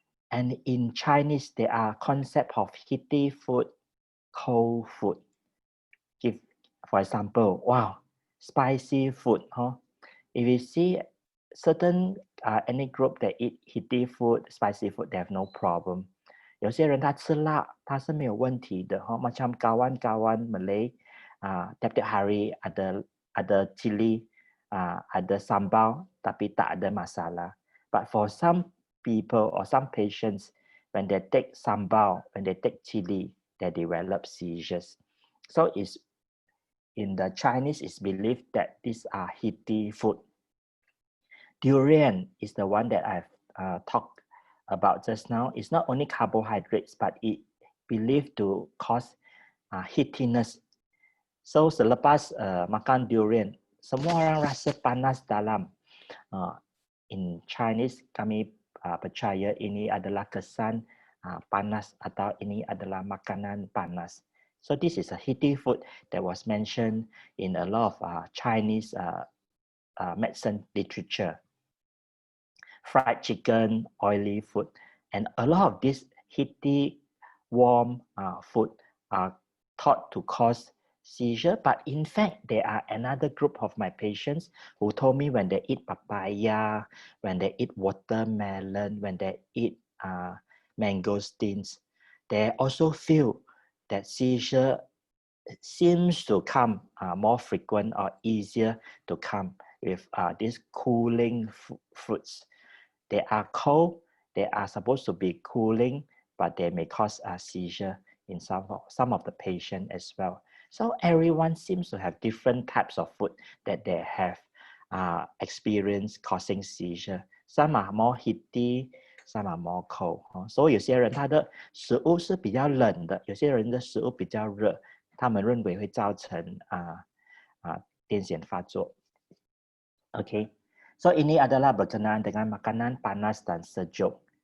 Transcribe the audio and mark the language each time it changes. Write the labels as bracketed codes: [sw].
[en] And in Chinese, there are concept of heaty food, cold food. Give, for example, wow, spicy food. Huh? If you see certain any group that eat heaty food, spicy food, they have no problem. [zh] 有些人他吃辣，他是没有问题的。 [ms] Macam kawan-kawan Malay, tiap-tiap hari ada chili, ada sambal, tapi tak ada masalah. [en] But for some people or some patients, when they take sambal, when they take chili, they develop seizures. So it's in the Chinese, it's believed that these are heaty food. Durian is the one that I've talked about just now. It's not only carbohydrates, but it believed to cause heatiness. [ms] So selepas makan durian, semua orang rasa panas dalam. [en] In Chinese, [ms] kami percaya ini adalah kesan panas atau ini adalah makanan panas. [en] So this is a heaty food that was mentioned in a lot of Chinese medicine literature. Fried chicken, oily food, and a lot of this heaty, warm food are thought to cause seizure. But in fact, there are another group of my patients who told me when they eat papaya, when they eat watermelon, when they eat mangosteens, they also feel that seizure seems to come more frequent or easier to come with these cooling fruits. They are cold, they are supposed to be cooling, but they may cause a seizure in some of the patient as well. So everyone seems to have different types of food that they have experienced causing seizure. Some are more heaty, some are more cold. [zh] 所以有些人他的食物是比较冷的，有些人的食物比较热，他们认为会造成癫痫发作。 [ms] Okay, so ini adalah berkenaan dengan makanan panas dan sejuk.